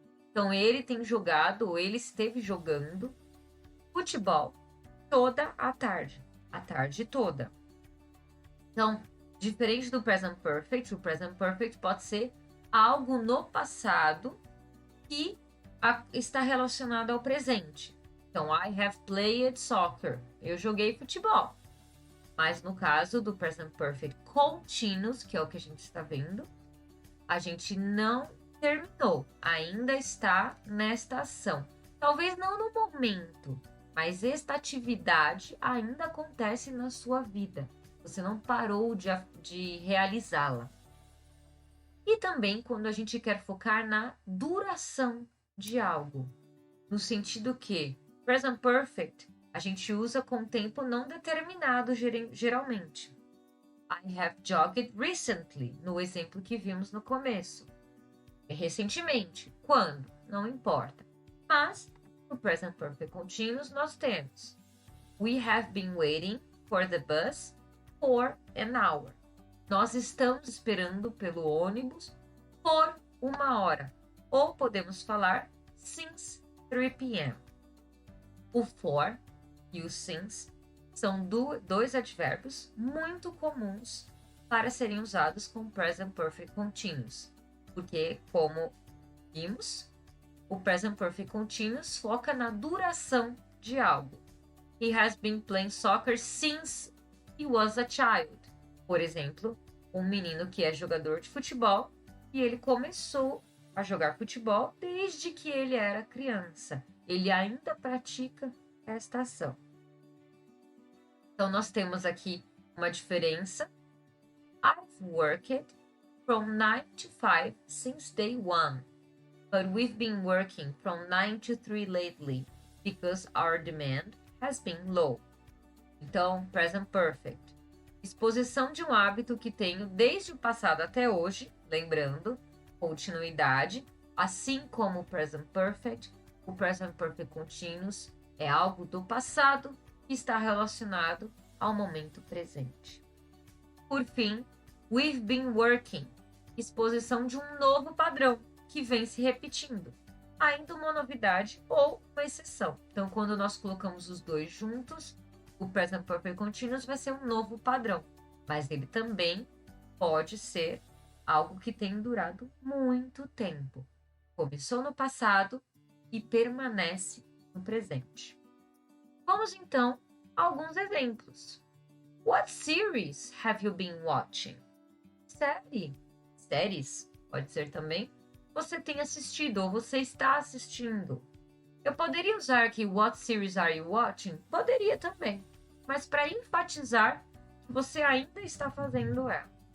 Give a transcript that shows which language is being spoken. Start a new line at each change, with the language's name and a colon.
Portuguese: Então, ele tem jogado, ou ele esteve jogando futebol toda a tarde toda. Então, diferente do present perfect, o present perfect pode ser algo no passado que está relacionado ao presente.
English: Então, I have played soccer.
Portuguese: Eu joguei futebol. Mas no caso do present perfect continuous, que é o que a gente está vendo, a gente não terminou. Ainda está nesta ação. Talvez não no momento, mas esta atividade ainda acontece na sua vida. Você não parou de realizá-la. E também quando a gente quer focar na duração de algo. No sentido que present perfect a gente usa com tempo não determinado geralmente.
English: I have jogged recently,
Portuguese: no exemplo que vimos no começo. Recentemente. Quando? Não importa. Mas no present perfect continuous nós temos
English: we have been waiting for the bus for an hour.
Portuguese: Nós estamos esperando pelo ônibus por 1 hora. Ou podemos falar
English: since 3 p.m.
Portuguese: O for e o since são dois advérbios muito comuns para serem usados com present perfect continuous. Porque, como vimos, o present perfect continuous foca na duração de algo.
English: He has been playing soccer since he was a child.
Portuguese: Por exemplo, um menino que é jogador de futebol e ele começou a jogar futebol desde que ele era criança. Ele ainda pratica esta ação. Então, nós temos aqui uma diferença.
English: I've worked from 9 to 5 since day one, but we've been working from 9 to 3 lately because our demand has been low.
Portuguese: Então, present perfect. Exposição de um hábito que tenho desde o passado até hoje, lembrando, continuidade, assim como o present perfect continuous é algo do passado que está relacionado ao momento presente. Por fim,
English: we've been working,
Portuguese: exposição de um novo padrão que vem se repetindo, ainda uma novidade ou uma exceção. Então, quando nós colocamos os dois juntos, o present perfect continuous vai ser um novo padrão, mas ele também pode ser algo que tem durado muito tempo. Começou no passado e permanece no presente. Vamos então a alguns exemplos.
English: What series have you been watching?
Portuguese: Séries, pode ser também. Você tem assistido ou você está assistindo. Eu poderia usar aqui
English: what series are you watching?
Portuguese: Poderia também. Mas para enfatizar que você ainda está fazendo ela.